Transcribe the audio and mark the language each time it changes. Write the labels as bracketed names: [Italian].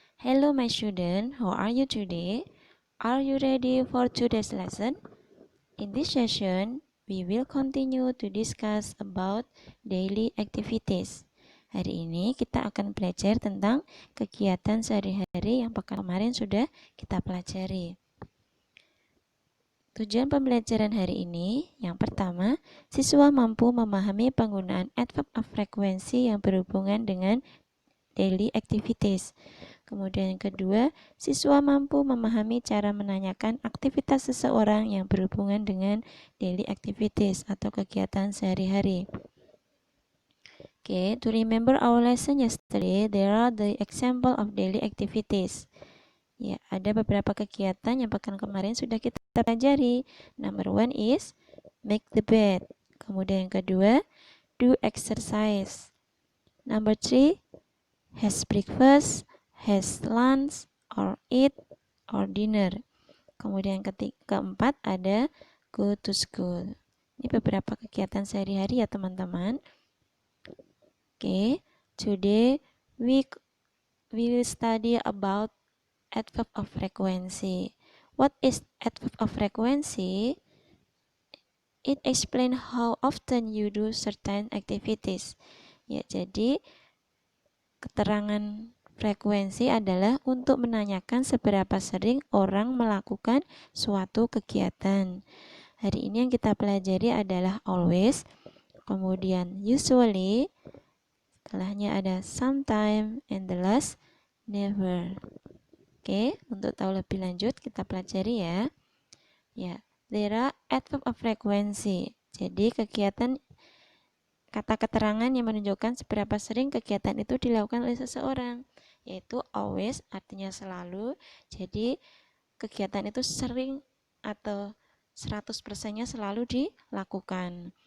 [English] Hello my student, how are you today? Are you ready for today's lesson? In this session, we will continue to discuss about daily activities. [Indonesian] Hari ini kita akan belajar tentang kegiatan sehari-hari yang pekan kemarin sudah kita pelajari. Tujuan pembelajaran hari ini, yang pertama, siswa mampu memahami penggunaan adverb of frekuensi yang berhubungan dengan daily activities. Kemudian yang kedua, siswa mampu memahami cara menanyakan aktivitas seseorang yang berhubungan dengan daily activities atau kegiatan sehari-hari. [English] Okay, to remember our lesson yesterday, there are the example of daily activities. [Indonesian] Ya, ada beberapa kegiatan yang pekan kemarin sudah kita pelajari. [English] Number one is make the bed. [Indonesian] Kemudian yang kedua, [English] do exercise. Number three, has breakfast, has lunch, or eat, or dinner. [Indonesian] Kemudian keempat ada [English] go to school. [Indonesian] Ini beberapa kegiatan sehari-hari ya teman-teman. [English] Oke, today we will study about adverb of frequency. What is adverb of frequency? It explain how often you do certain activities. [Indonesian] Ya, jadi keterangan frekuensi adalah untuk menanyakan seberapa sering orang melakukan suatu kegiatan. Hari ini yang kita pelajari adalah always, kemudian usually, setelahnya ada sometime, [English] and the last never. [Indonesian] Oke, untuk tahu lebih lanjut kita pelajari ya. [English] Ya, there are adverb of frequency. [Indonesian] Jadi kegiatan kata keterangan yang menunjukkan seberapa sering kegiatan itu dilakukan oleh seseorang, yaitu always artinya selalu. Jadi kegiatan itu sering atau 100%-nya selalu dilakukan.